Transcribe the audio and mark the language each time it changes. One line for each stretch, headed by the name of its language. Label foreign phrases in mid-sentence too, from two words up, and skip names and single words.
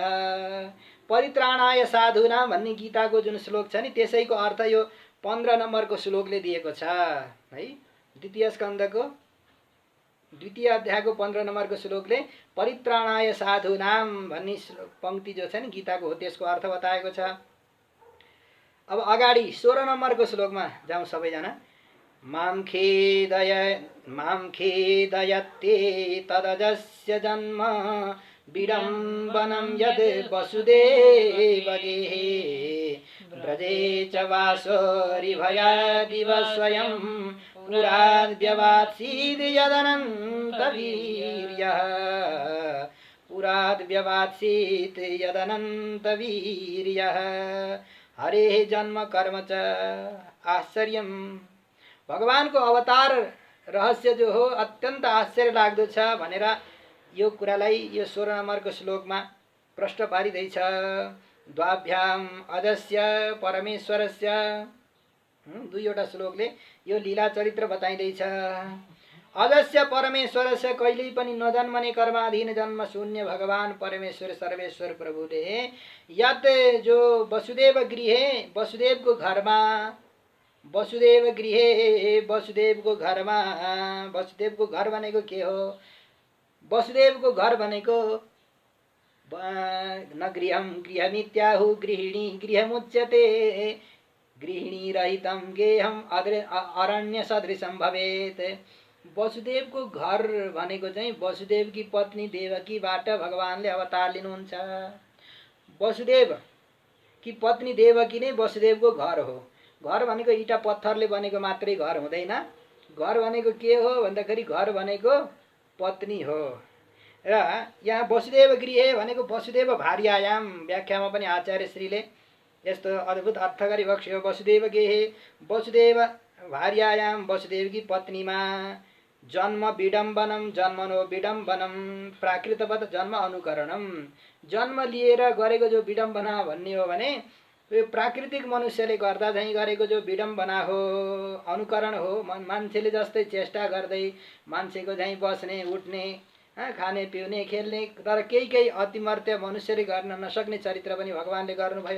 Sanskrit: परित्राणाय साधुना
Nepali: भन्ने गीताको जुन श्लोक छ नि, त्यसैको अर्थ यो 15 नम्बरको श्लोकले दिएको छ है। द्वितीय स्कन्धको 2य अध्यायको 15 नम्बरको श्लोकले
Sanskrit: परित्राणाय साधुनाम
Nepali: भन्ने पंक्ति जो छ नि गीताको हो, त्यसको अर्थ बताएको छ। अब अगाडि 16 नम्बरको श्लोकमा जाउँ सबैजना।
Sanskrit: मां खेदयत्ते तदजस्य जन्म विडम्बनं यद् वसुदेवगेः व्रजे च वासोरिभयादिव स्वयं पुराद्व्यवात्सीद् यदनन्तवीर्यः हरेः जन्म कर्म च आश्चर्यम्।
Nepali: भगवानको अवतार रहस्य जो हो अत्यन्त आश्चर्य लाग्दो छ भनेर यो कुरालाई यो 16 नम्बरको श्लोकमा प्रश्न पारिँदैछ।
Sanskrit: द्वाभ्याम अजस्य परमेश्वरस्य,
Nepali: दुईवटा श्लोकले यो लीला चरित्र बताइँदैछ।
Sanskrit: अजस्य परमेश्वरस्य,
Nepali: कहिल्यै पनि नजन्मने कर्माधीन जन्म शून्य भगवान परमेश्वर सर्वेश्वर प्रभुले यत जो
Sanskrit: वसुदेव गृहे,
Nepali: वसुदेवको घरमा, वसुदेवको घरमा, वसुदेवको घर भनेको के हो? वसुदेवको घर भनेको
Sanskrit: न गृहं गृहमित्याहु गृहिणी गृहमुच्यते गृहिणी रहितं गेहं अरण्य सदृशं भवेत्।
Nepali: वसुदेवको घर भनेको चाहिँ वसुदेवकी पत्नी देवकीबाट भगवानले अवतार लिनुहुन्छ। वसुदेव की पत्नी देवकी नै वसुदेवको घर हो। घर भनेको इटा पत्थरले बनेको मात्रै घर हुँदैन। घर भनेको के हो भन्दाखेरि घर भनेको पत्नी हो। र यहाँ
Sanskrit: वसुदेव गृहे
Nepali: भनेको
Sanskrit: वसुदेव भार्यायाम,
Nepali: व्याख्यामा पनि आचार्यश्रीले यस्तो अद्भुत अर्थ गरी बक्स्यो।
Sanskrit: वसुदेव गृहे वसुदेव भार्यायाम,
Nepali: वसुदेवकी पत्नीमा
Sanskrit: जन्म विडम्बनम, जन्मनो विडम्बनम प्राकृतवत जन्म अनुकरणम,
Nepali: जन्म लिएर गरेको जो विडम्बना भन्ने हो भने यो प्राकृतिक मनुष्यले गर्दा चाहिँ गरेको जो विडम्बना हो, अनुकरण हो। मान्छेले जस्तै चेष्टा गर्दै मान्छेको चाहिँ बस्ने उठ्ने, खाने पिउने खेल्ने, तर केही अतिमर्त्य मनुष्यले गर्न नसक्ने चरित्र पनि भगवानले गर्नुभयो।